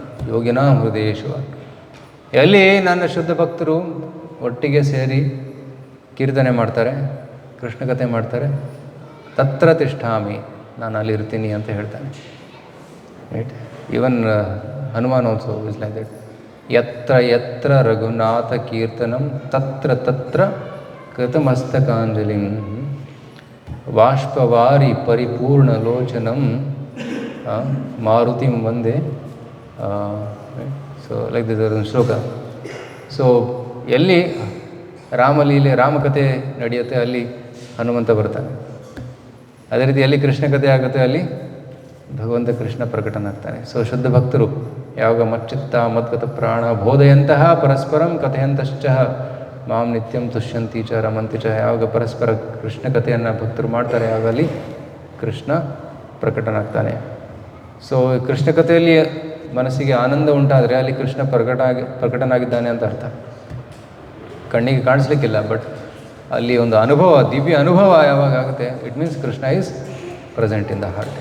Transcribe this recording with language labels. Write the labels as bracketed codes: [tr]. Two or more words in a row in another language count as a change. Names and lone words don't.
[sa] ಯೋಗಿನಾಂ ಹೃದಯೇಶ್ವ, [kn] ಎಲ್ಲಿ ನನ್ನ ಶುದ್ಧ ಭಕ್ತರು ಒಟ್ಟಿಗೆ ಸೇರಿ ಕೀರ್ತನೆ ಮಾಡ್ತಾರೆ, ಕೃಷ್ಣ ಕಥೆ ಮಾಡ್ತಾರೆ, [sa] ತತ್ರ ತಿಷ್ಠಾಮಿ, [kn] ನಾನು ಅಲ್ಲಿರ್ತೀನಿ ಅಂತ ಹೇಳ್ತಾನೆ. [en] Right. Even Hanuman also is like that. [sa] ಯತ್ರ ಯತ್ರ ರಘುನಾಥ ಕೀರ್ತನಂ ತತ್ರ ತತ್ರ ಕೃತಮಸ್ತಕಾಂಜಲಿಂ ಬಾಷ್ಪವಾರಿ ಪರಿಪೂರ್ಣ ಲೋಚನಂ ಮಾರುತಿಂ ವಂದೇ. [en] so like this [kn] ಒಂದು ಶ್ಲೋಕ. ಸೊ ಎಲ್ಲಿ ರಾಮಲೀಲೆ ರಾಮಕಥೆ ನಡೆಯುತ್ತೆ ಅಲ್ಲಿ ಹನುಮಂತ ಬರ್ತಾನೆ, ಅದೇ ರೀತಿ ಎಲ್ಲಿ ಕೃಷ್ಣ ಕಥೆ ಆಗುತ್ತೆ ಅಲ್ಲಿ ಭಗವಂತ ಕೃಷ್ಣ ಪ್ರಕಟನಾಗ್ತಾನೆ. ಸೊ ಶುದ್ಧ ಭಕ್ತರು ಯಾವಾಗ [sa] ಮಚ್ಚಿತ್ತ ಮದ್ಗತ ಪ್ರಾಣ ಬೋಧೆಯಂತಹ ಪರಸ್ಪರಂ ಕಥೆಯಂತಶ್ಚ ಮಾಂ ನಿತ್ಯಂ ತುಷ್ಯಂತಿ ಚ ರಮಂತಿ ಚ, [kn] ಯಾವಾಗ ಪರಸ್ಪರ ಕೃಷ್ಣ ಕಥೆಯನ್ನು ಭಕ್ತರು ಮಾಡ್ತಾರೆ ಆಗ ಅಲ್ಲಿ ಕೃಷ್ಣ ಪ್ರಕಟನಾಗ್ತಾನೆ. ಸೊ ಕೃಷ್ಣ ಕಥೆಯಲ್ಲಿ ಮನಸ್ಸಿಗೆ ಆನಂದ ಉಂಟಾದರೆ ಅಲ್ಲಿ ಕೃಷ್ಣ ಪ್ರಕಟನಾಗಿದ್ದಾನೆ ಅಂತ ಅರ್ಥ. ಕಣ್ಣಿಗೆ ಕಾಣಿಸ್ಲಿಕ್ಕಿಲ್ಲ, ಬಟ್ ಅಲ್ಲಿ ಒಂದು ಅನುಭವ, ದಿವ್ಯ ಅನುಭವ ಯಾವಾಗ ಆಗುತ್ತೆ, [en] it means Krishna is present in the heart.